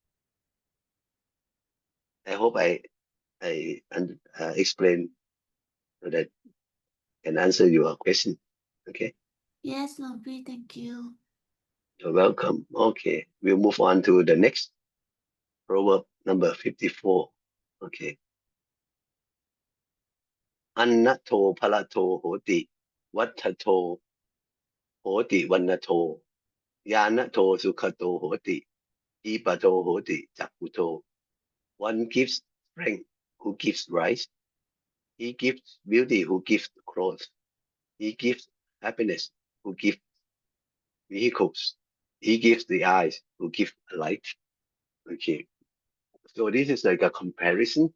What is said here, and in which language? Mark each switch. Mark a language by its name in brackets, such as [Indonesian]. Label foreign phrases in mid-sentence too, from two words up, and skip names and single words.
[English] I hope I explain so that can answer your question. Okay. Yes, lovely. Thank you. You're welcome. Okay. We'll move on to the next proverb, number 54. Okay. [Pali] Annato palato hoti, wattato hoti vannato, yanato sukhato hoti, ipato hoti jakuto. [English] One gives strength who gives rice. He gives beauty who gives clothes. He gives happiness who gives vehicles. He gives the eyes who give light. Okay. So this is like a comparison.